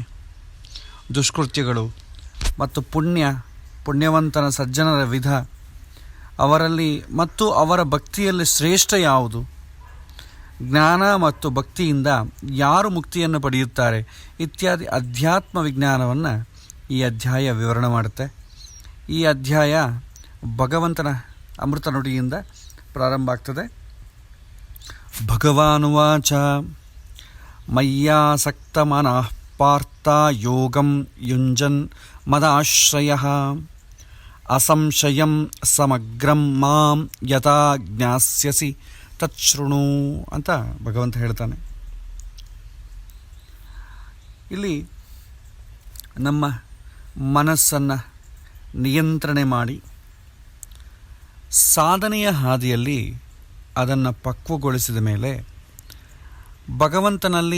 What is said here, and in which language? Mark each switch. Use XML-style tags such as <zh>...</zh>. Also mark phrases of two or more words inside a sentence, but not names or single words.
<kn>ದುಷ್ಕೃತ್ಯಗಳು ಮತ್ತು ಪುಣ್ಯವಂತನ ಸಜ್ಜನರ ವಿಧ, ಅವರಲ್ಲಿ ಮತ್ತು ಅವರ ಭಕ್ತಿಯಲ್ಲಿ ಶ್ರೇಷ್ಠ ಯಾವುದು, ಜ್ಞಾನ ಮತ್ತು ಭಕ್ತಿಯಿಂದ ಯಾರು ಮುಕ್ತಿಯನ್ನು ಪಡೆಯುತ್ತಾರೆ ಇತ್ಯಾದಿ ಅಧ್ಯಾತ್ಮ ವಿಜ್ಞಾನವನ್ನು ಈ ಅಧ್ಯಾಯ ವಿವರಣೆ ಮಾಡುತ್ತೆ. ಈ ಅಧ್ಯಾಯ ಭಗವಂತನ ಅಮೃತ ನುಡಿಯಿಂದ ಪ್ರಾರಂಭ ಆಗ್ತದೆ.</kn> <sa>ಭಗವಾನುವಾಚ ಮಯ್ಯಾಸಕ್ತ ಮನಃ ಪಾರ್ಥ ಯೋಗಂ ಯುಂಜನ್ ಮದಾಶ್ರಯಃ ಅಸಂಶಯಂ ಸಮಗ್ರಂ ಮಾಂ ಯಥಾ ಜ್ಞಾಸ್ಯಸಿ ತಚ್ಛೃಣು</sa> <kn>ಅಂತ ಭಗವಂತ ಹೇಳ್ತಾನೆ. ಇಲ್ಲಿ ನಮ್ಮ ಮನಸ್ಸನ್ನು ನಿಯಂತ್ರಣೆ ಮಾಡಿ ಸಾಧನೆಯ ಹಾದಿಯಲ್ಲಿ ಅದನ್ನು ಪಕ್ವಗೊಳಿಸಿದ ಮೇಲೆ ಭಗವಂತನಲ್ಲಿ</kn>